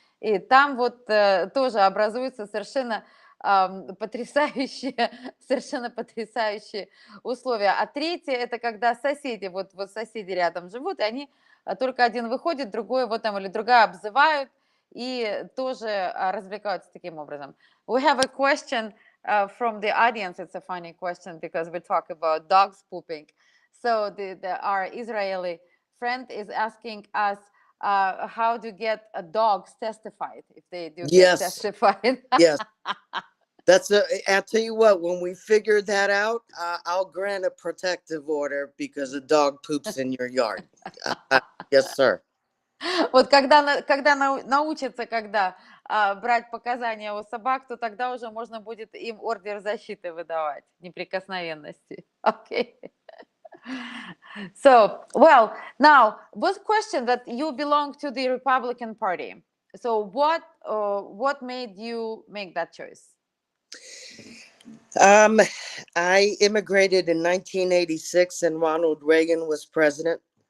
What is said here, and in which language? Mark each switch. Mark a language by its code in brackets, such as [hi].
[ru] И там вот тоже образуются совершенно потрясающие условия. А третье – это когда соседи, вот соседи рядом живут, и они только один выходит, другой вот там или другая обзывают и тоже развлекаются таким образом. [en] We have a question from the audience. It's a funny question because we talk about dogs pooping. So our Israeli friend is asking us how to get dogs testified if they do get testified. Yes. I'll tell you what, when we figure that out, I'll grant a protective order because a dog poops in your yard. Yes, sir. [ru] Вот когда научатся, брать показания у собак, то тогда уже можно будет им ордер защиты выдавать, неприкосновенности. [en] Okay. So, well, now, was question that you belong to the Republican Party. So what made you make that choice? I immigrated in 1986 and Ronald Reagan was president.